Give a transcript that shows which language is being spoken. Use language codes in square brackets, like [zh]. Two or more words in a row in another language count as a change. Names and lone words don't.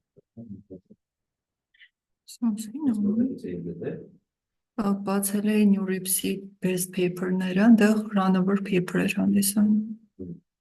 [hy] Բացել էի New Ripsի [en] best paper-ները, [hy] այնտեղ [en] runner paper [hy] էր հանդիսանում։